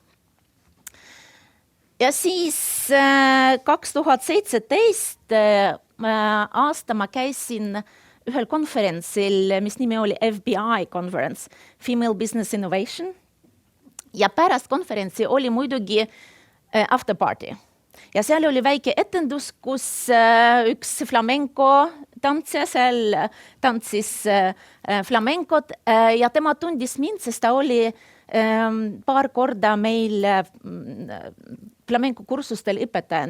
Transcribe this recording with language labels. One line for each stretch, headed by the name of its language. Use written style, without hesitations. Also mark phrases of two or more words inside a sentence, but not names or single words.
Estonian: Ja siis 2017 aasta ma käisin ühel konverentsil, mis nimi oli FBI Conference, Female Business Innovation. Ja pärast konverentsi oli muidugi
English: after party.
Estonian: Ja seal oli väike etendus, kus üks flamenco tantsija seal tantsis flamencot ja tema tundis mind, sest ta oli paar korda meil flamenco kursustel õpetajana.